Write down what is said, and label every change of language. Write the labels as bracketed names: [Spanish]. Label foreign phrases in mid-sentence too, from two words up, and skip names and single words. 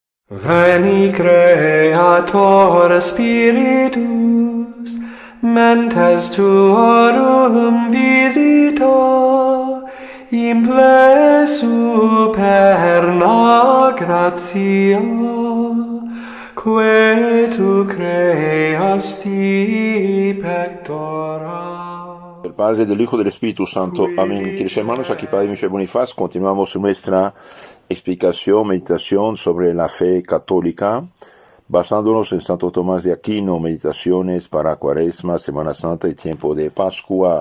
[Latin] Veni Creator Spiritus, mentes tuorum visita, imple superna gratia, que tu creasti pectora. [Spanish] Del Padre, del Hijo, del Espíritu Santo. Amén. Queridos hermanos, aquí Padre Michel Bonifaz. Continuamos nuestra explicación, meditación sobre la fe católica, basándonos en Santo Tomás de Aquino, meditaciones para Cuaresma, Semana Santa y tiempo de Pascua.